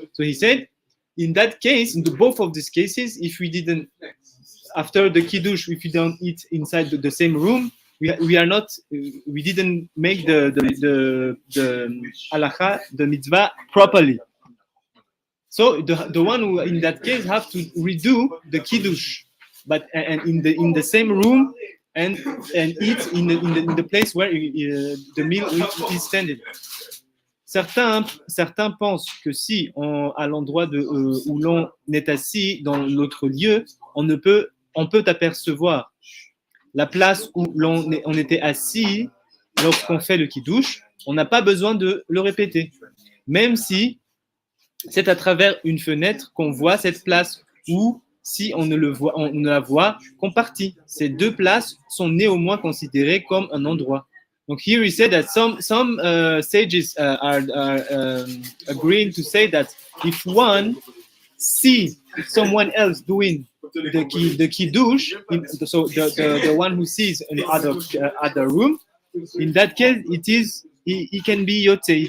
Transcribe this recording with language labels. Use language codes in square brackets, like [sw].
[en] So he said, in that case, in both of these cases, if we didn't, after the kiddush, if we don't eat inside the same room, we didn't make the halacha, the mitzvah properly. So the one who in that case have to redo the kiddush, but and in the same room and eat in the place where the meal is standing. [fr] Certains pensent que si à l'endroit où l'on est assis dans l'autre lieu, on peut apercevoir la place où on était assis lorsqu'on fait le kiddush, on n'a pas besoin de le répéter. Même si c'est à travers une fenêtre qu'on voit cette place ou si on ne la voit qu'en partie. Ces deux places sont néanmoins considérées comme un endroit. [en] Donc here he said that some sages are agreeing to say that if one see someone else doing the kiddush, so the one who sees in the other room, in that case he can be yotze.